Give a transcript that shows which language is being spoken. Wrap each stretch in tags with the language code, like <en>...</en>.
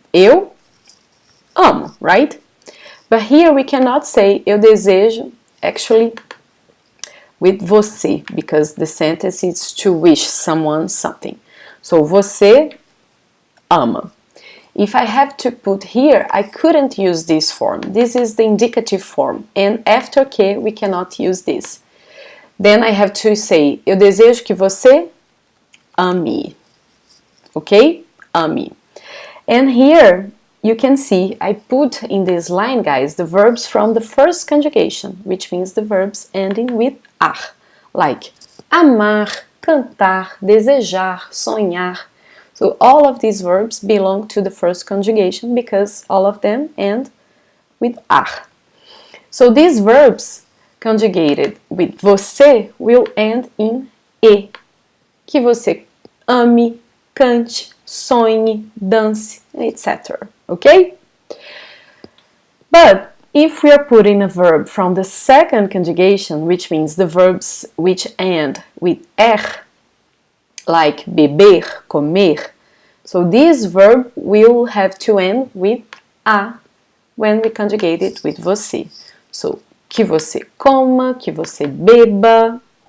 <pt>Eu amo,</pt> <en>right? But here we cannot say eu desejo, actually, with você, because the sentence is to wish someone something. So</en> <pt>você ama.</pt> <en>If I have to put here, I couldn't use this form. This is the indicative form, and after que we cannot use this. Then I have to say,</en> <pt>eu desejo que você ame.</pt> <en>Okay? Ame. And here, you can see, I put in this line, guys, the verbs from the first conjugation, which means the verbs ending with ar, like amar, cantar, desejar, sonhar. So all of these verbs belong to the first conjugation because all of them end with ar. So these verbs conjugated with você will end in e.</en> <pt>Que você ame, cante, sonhe, dance, etc.</pt> <en>Okay? But if we are putting a verb from the second conjugation, which means the verbs which end with er, like beber, comer, so this verb will have to end with a when we conjugate it with você.</en> <pt>So, que você coma, que você beba.</pt>